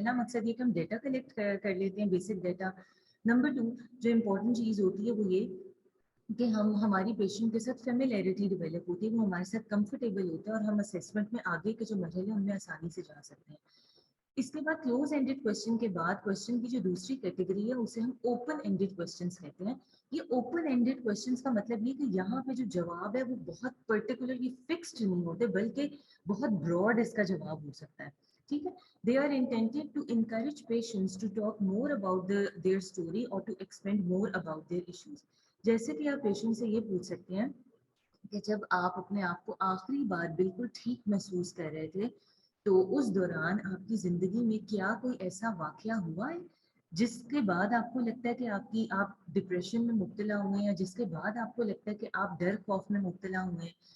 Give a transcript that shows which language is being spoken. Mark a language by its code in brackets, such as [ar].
[ur] پہلا مقصد یہ کہ ہم ڈیٹا کلیکٹ کر لیتے ہیں, بیسک ڈیٹا. نمبر 2 جو امپورٹنٹ چیز ہوتی ہے وہ یہ کہ ہماری پیشنٹ کے ساتھ فیملیرٹی ڈیولپ ہوتی ہے, وہ ہمارے ساتھ کمفرٹیبل ہوتا ہے, اور ہم اسیسمنٹ میں آگے کے جو مرحلے ہیں ان میں آسانی سے جا سکتے ہیں. اس کے بعد کلوز اینڈیڈ کوشچن کے بعد کوشچن کی جو دوسری کیٹیگری ہے اسے ہم اوپن اینڈیڈ کوشچنس کہتے ہیں. یہ اوپن اینڈیڈ کوشچنس کا مطلب یہ کہ یہاں پہ جو جواب ہے وہ بہت پرٹیکولرلی فکسڈ نہیں ہوتے, بلکہ بہت براڈ اس کا جواب ہو سکتا ہے. ٹھیک ہے, [en] they are intended to encourage patients to talk more about their story or to expand more about their issues. [ur] جیسے کہ آپ پیشنٹ سے یہ پوچھ سکتے ہیں کہ جب آپ اپنے آپ کو آخری بار بالکل ٹھیک محسوس کر رہے تھے, تو اس دوران آپ کی زندگی میں کیا کوئی ایسا واقعہ ہوا ہے جس کے بعد آپ کو لگتا ہے کہ آپ ڈپریشن میں مبتلا ہوئے ہیں, یا جس کے بعد آپ کو لگتا ہے کہ آپ ڈر خوف میں مبتلا ہوئے ہیں.